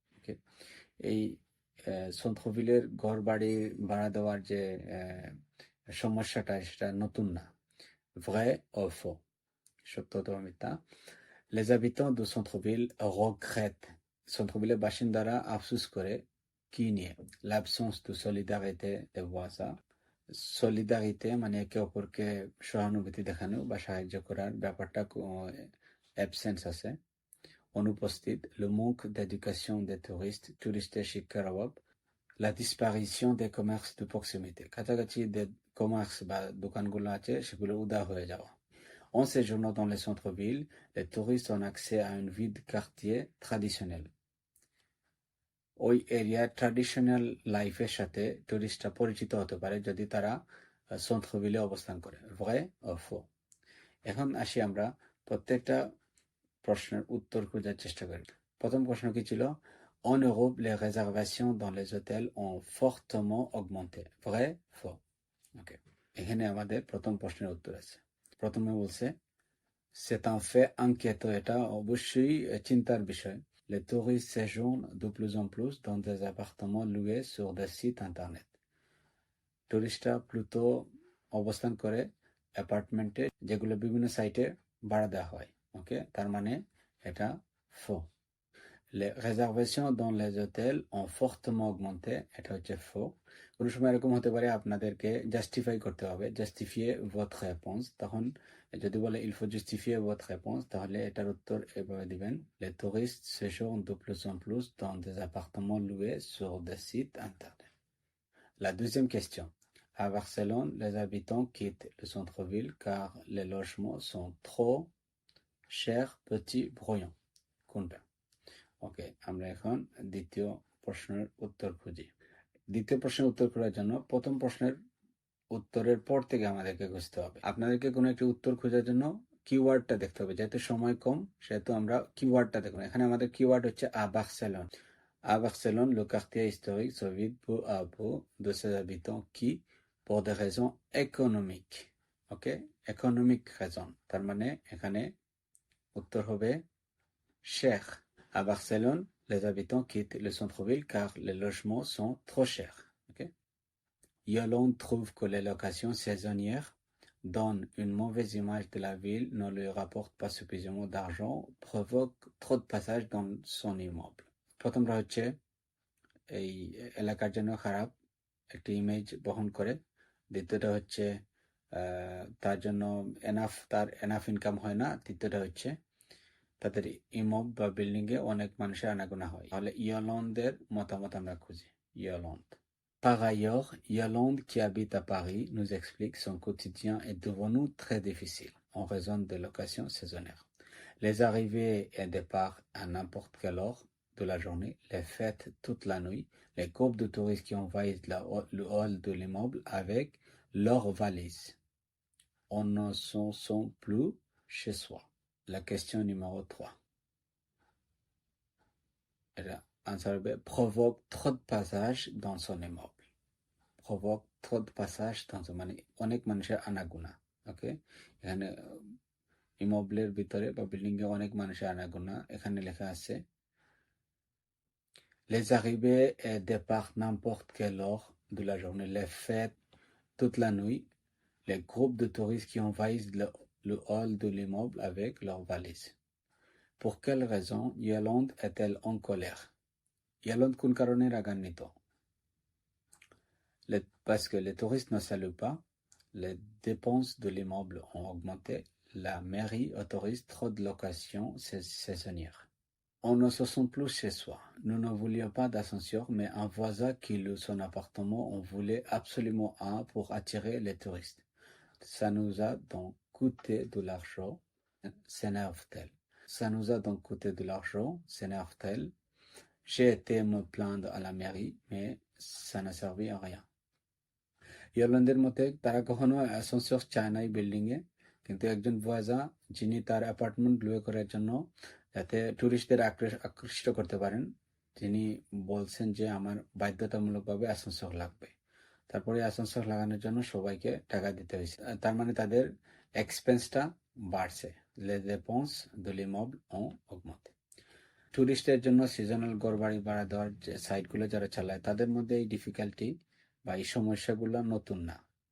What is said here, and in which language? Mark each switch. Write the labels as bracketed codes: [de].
[en] Okay? [bn] এই centre-ville-এর ঘর বাড়ি ভাড়া দেওয়ার যে সমস্যাটা সেটা নতুন না। [fr] vrai ou faux, [bn] সত্য অথবা মিথ্যা। [fr] les habitants de centre-ville regrettent, [bn] centre-ville এর বাসিন্দারা আফসোস করে কি নিয়ে? [fr] l'absence de solidarité des voisins, [bn] সলিদারিতে মানে একে অপরকে সহানুভূতি দেখানো বা সাহায্য করার ব্যাপারটা অ্যাবসেন্স আছে, অনুপস্থিত। [fr] le manque d'éducation des touristes, [bn] টুরিস্টের শিক্ষার অভাব। [fr] la disparition des commerces de proximité, [bn] কাছাকাছি যে কমার্স বা দোকানগুলো আছে সেগুলো উধাও হয়ে যাওয়া। [fr] en séjournant dans les centres-villes, les touristes ont accès à une vie de quartier traditionnelle, [bn] ওই এরিয়ার ট্র্যাডিশনাল লাইফের সাথে টুরিস্টরা পরিচিত হতে পারে যদি তারা centre-ville অবস্থান করে। [fr] vrai ou faux। [bn] এখন আসি আমরা প্রত্যেকটা প্রশ্নের উত্তর খোঁজার চেষ্টা করি। প্রথম প্রশ্ন কি ছিল? [fr] en Europe, les réservations dans les hôtels ont fortement augmenté, vrai, faux। [bn] ওকে, এখানে আমাদের প্রথম প্রশ্নের উত্তর আছে। প্রথমে বলছে [fr] c'est un fait inquiétant, [bn] এটা অবশ্যই চিন্তার বিষয়। [fr] les touristes séjournent de plus en plus dans des appartements loués sur des sites internet, [bn] টুরিস্টরা প্লুত অবস্থান করে অ্যাপার্টমেন্টে যেগুলো বিভিন্ন সাইটে ভাড়া দেওয়া হয়। ওকে, তার মানে এটা [fr] faux. Les réservations dans les hôtels ont fortement augmenté, [bn] এটা হচ্ছে [fr] faux. [bn] কোনো সময় এরকম হতে পারে আপনাদেরকে জাস্টিফাই করতে হবে, জাস্টিফিয়ে [fr] votre réponse, [bn] তখন যদি বলে [fr] il faut justifier votre réponse [bn] তাহলে এটার উত্তর এভাবে দিবেন: [fr] les touristes séjournent de plus en plus dans des appartements loués sur des sites internet. La deuxième question: à Barcelone, les habitants quittent le centre-ville car les logements sont trop chers, petits, bruyants. [bn] কোনটা? ওকে, আমরা এখন দ্বিতীয় প্রশ্নের উত্তর খুঁজি। দ্বিতীয় প্রশ্নের উত্তর খোঁজার জন্য প্রথম প্রশ্নের উত্তরের পর থেকে আমাদেরকে খুঁজতে হবে। আপনাদেরকে কোনো একটি উত্তর খোঁজার জন্য কিওয়ার্ডটা দেখতে হবে। যেহেতু সময় কম সেহেতু আমরা কিওয়ার্ডটা দেখব। এখানে আমাদের কিওয়ার্ড হচ্ছে à Barcelone. [fr] À Barcelone, le quartier historique se vide peu à peu de ses habitants qui, pour des raisons économiques, [bn] ওকে, economic raison, তার মানে এখানে উত্তর হবে [fr] cher. À Barcelone, les habitants quittent le centre-ville car les logements sont trop chers. Okay? Yolande trouve que les locations saisonnières donnent une mauvaise image de la ville, ne lui rapportent pas suffisamment d'argent, provoquent trop de passages dans son immeuble. [bn] প্রথমটা হচ্ছে এই এলাকার জন্য খারাপ একটি image বহন করে। দ্বিতীয়টা হচ্ছে তার জন্য তার এনাফ ইনকাম হয় না। তৃতীয়টা হচ্ছে তাদের ইমব বা বিল্ডিং এ অনেক মানুষের আনাগোনা হয়। তাহলে ইয়লন্দের মতামত আমরা খুঁজি। [fr] ইয়লন্দ: Par ailleurs, Yolande, qui habite à Paris, nous explique son quotidien est devenu très difficile en raison des locations saisonnières. Les arrivées et départs à n'importe quelle heure de la journée, les fêtes toute la nuit, les groupes de touristes qui envahissent le hall de l'immeuble avec leurs valises. On ne s'en sent plus chez soi. La question numéro 3. [en] Answer B. [fr] Provoque trop de passages dans son immeuble. Provoque trop de passages dans son [bn] মানে অনেক মানুষের আনাগোনা। ওকে, এখানে ইমোবলের ভিতরে বা building এ অনেক মানুষের আনাগোনা। এখানে লেখা আছে [fr] les arrivées et départs n'importe quelle heure de la journée, les fêtes toute la nuit, les groupes de touristes qui envahissent le hall de l'immeuble avec leurs valises. Pour quelle raison Yolande est-elle en colère? [bn] Yolande কোন কারণে রাগান্বিত? [fr] Parce que les touristes ne saluent pas, les dépenses de l'immeuble ont augmenté, la mairie autorise trop de locations saisonnières. On ne se sent plus chez soi. Nous ne voulions pas d'ascenseur, mais un voisin qui loue son appartement en voulait absolument un pour attirer les touristes. Ça nous a donc coûté de l'argent, s'énerve-t-elle. Ça nous a donc coûté de l'argent, s'énerve-t-elle. J'ai été me plaindre à la mairie, mais ça n'a servi à rien. [bn] ইয়রল্যান্ডের মতে তারা কখনো অ্যাসেনসর চায় নাই building এ, কিন্তু একজন ভয়েজা যিনি তার apartment লুয়ে করার জন্য যাতে টুরিস্টদের আকৃষ্ট করতে পারেন, তিনি বলছেন যে আমার বাধ্যতামূলকভাবে অ্যাসেনসর লাগবে। তারপরে অ্যাসেনসর লাগানোর জন্য সবাইকে টাকা দিতে হয়েছে। তার মানে তাদের এক্সপেন্সটা বাড়ছে। [fr] les dépenses de l'immeuble ont augmenté. [bn] টুরিস্টের জন্য সিজনাল ঘরবাড়ি ভাড়া দেওয়ার যে সাইটগুলো যারা চালায় তাদের মধ্যে এই ডিফিকাল্টি বা এই সমস্যাগুলো নতুন না।